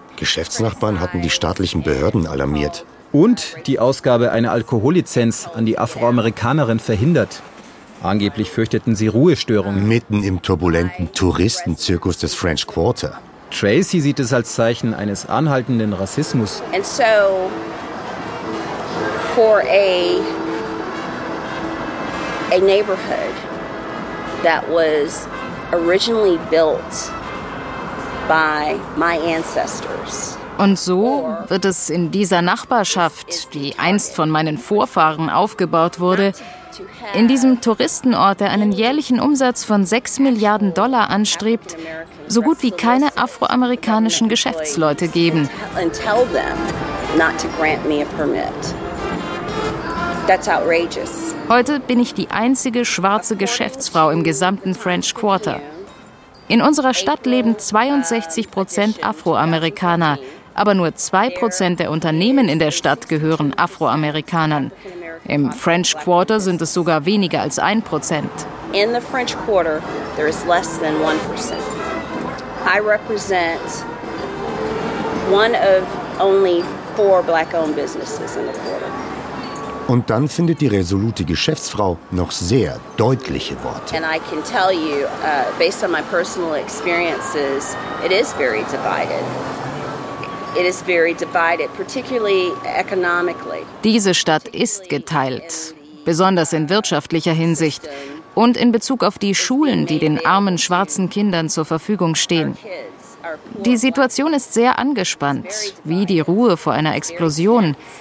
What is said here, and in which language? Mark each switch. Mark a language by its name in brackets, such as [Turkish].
[German] Geschäftsnachbarn hatten die staatlichen Behörden alarmiert. Und die Ausgabe einer Alkohollizenz an die Afroamerikanerin verhindert. Angeblich fürchteten sie Ruhestörungen. Mitten im turbulenten Touristenzirkus des French Quarter. Tracy sieht es als Zeichen eines anhaltenden Rassismus. [English] And so, for a neighborhood that was originally built by my ancestors. [German] Und so wird es in dieser Nachbarschaft, die einst von meinen Vorfahren aufgebaut wurde, in diesem Touristenort, der einen jährlichen Umsatz von $6 Milliarden anstrebt, so gut wie keine afroamerikanischen Geschäftsleute geben. [English] And tell them not to grant me a permit. That's outrageous. [German] Heute bin ich die einzige schwarze Geschäftsfrau im gesamten French Quarter. In unserer Stadt leben 62% Afroamerikaner, aber nur 2% der Unternehmen in der Stadt gehören Afroamerikanern. Im French Quarter sind es sogar weniger als 1%. [English] In the French Quarter there is less than 1%. I represent one of only 4 black-owned businesses in the quarter. [German] Und dann findet die resolute Geschäftsfrau noch sehr deutliche Worte. [English] And I can tell you, based on my personal experiences, it is very divided. It is very divided, particularly economically. [German] Diese Stadt ist geteilt, besonders in wirtschaftlicher Hinsicht und in Bezug auf die Schulen, die den armen schwarzen Kindern zur Verfügung stehen. Die Situation ist sehr angespannt, wie die Ruhe vor einer Explosion.